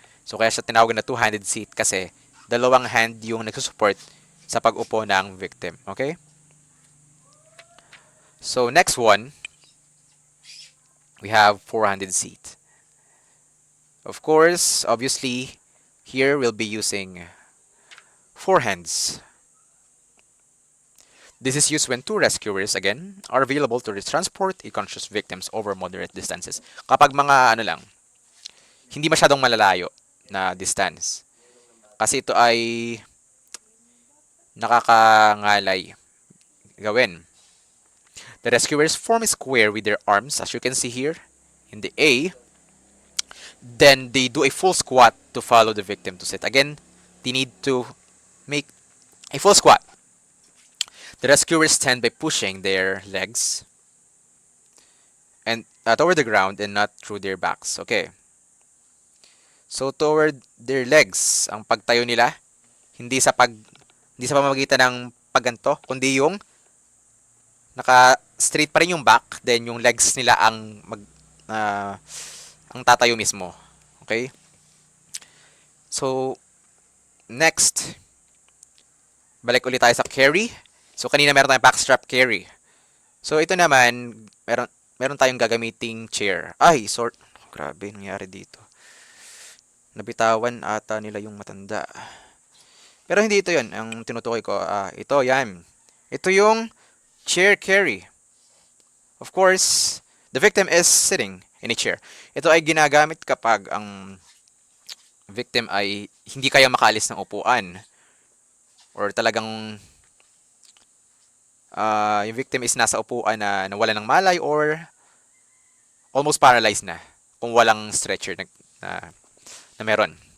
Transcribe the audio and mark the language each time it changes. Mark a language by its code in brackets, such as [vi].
[tl] So, kaya siya tinawag na two-handed seat kasi dalawang hand yung nagsusupport sa pag-upo ng victim. Okay? [en] So, next one, we have four-handed seat. Of course, obviously, here we'll be using four hands. This is used when two rescuers, again, are available to transport a conscious victims over moderate distances. [tl] Kapag mga ano lang, hindi masyadong malalayo na distance. Kasi ito ay nakakangalay gawin. [en] The rescuers form a square with their arms, as you can see here in the A. Then they do a full squat to follow the victim to sit. Again, they need to make a full squat. The rescuers stand by pushing their legs and toward the ground and not through their backs. Okay. [tl] So [en] toward their legs [tl] ang pagtayo nila, hindi sa pamamagitan ng pagganto, kundi yung naka straight pa rin yung back, then yung legs nila ang tatayo mismo. Okay? So next, balik ulit tayo sa carry. So kanina meron tayong backstrap carry. So ito naman, meron tayong gagamiting chair. Ay, grabe nangyari dito. Nabitawan ata nila yung matanda. Pero hindi ito 'yon ang tinutukoy ko. Ito 'yan. Ito yung chair carry. [en] Of course, the victim is sitting in a chair. [tl] Ito ay ginagamit kapag ang victim ay hindi kaya makaalis ng upuan or talagang yung victim is nasa upuan na nawala ng malay or [en] almost paralyzed [tl] na kung walang stretcher na meron.